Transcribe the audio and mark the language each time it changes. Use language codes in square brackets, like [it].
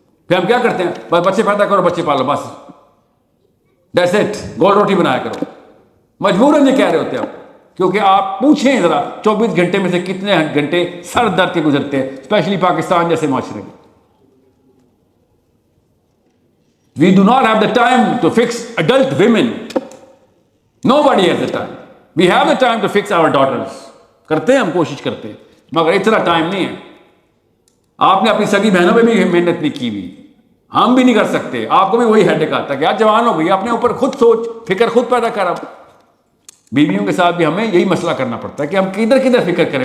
[ur] پھر ہم کیا کرتے ہیں, بس بچے پیدا کرو, بچے پالو, بس [en] that's it, [ur] گول روٹی بنایا کرو. مجبوراً یہ کہہ رہے ہوتے ہیں آپ, کیونکہ آپ پوچھیں ذرا 24 گھنٹے میں سے کتنے گھنٹے سر درد کے گزرتے ہیں, اسپیشلی پاکستان جیسے معاشرے میں. [en] We do not have the time to fix adult women. Nobody has the time. We have the time to fix our daughters. [ur] کرتے ہیں, ہم کوشش کرتے ہیں, مگر اتنا ٹائم نہیں ہے. آپ نے اپنی سگی بہنوں پہ بھی محنت نہیں کی ہوئی, ہم بھی نہیں کر سکتے. آپ کو بھی وہی ہیڈک آتا ہے کہ آج جوان ہو گئی, اپنے اوپر خود سوچ, فکر خود پیدا کر. اب بیویوں کے ساتھ بھی ہمیں یہی مسئلہ کرنا پڑتا ہے کہ ہم کدھر کدھر فکر کریں.